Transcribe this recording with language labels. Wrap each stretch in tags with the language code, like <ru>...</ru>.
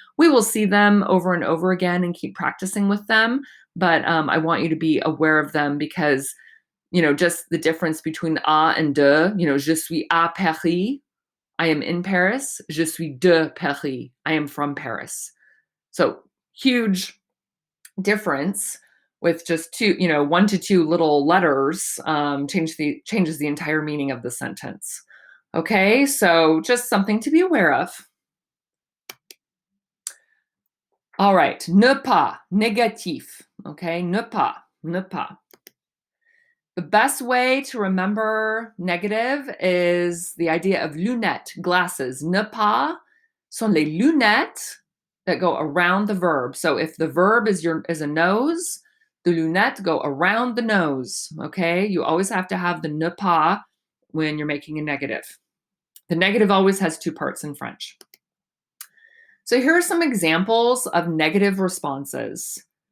<en>We will see them over and over again and keep practicing with them, but I want you to be aware of them because, just the difference between a and de,</en> <fr>je suis à Paris,</fr> <en>I am in Paris,</en> <fr>je suis de Paris,</fr> <en>I am from Paris. So huge difference with just two, 1 to 2 little letters changes the entire meaning of the sentence. Okay, so just something to be aware of. All right,</en> <fr>ne pas, négatif. Okay, ne pas, ne pas.</fr> <en>The best way to remember negative is the idea of lunette, glasses.</en> <fr>Ne pas sont les lunettes</fr> <en>that go around the verb. So if the verb is a nose, the lunettes go around the nose. Okay, you always have to have the ne pas when you're making a negative. The negative always has 2 parts in French. So here are some examples of negative responses.</en>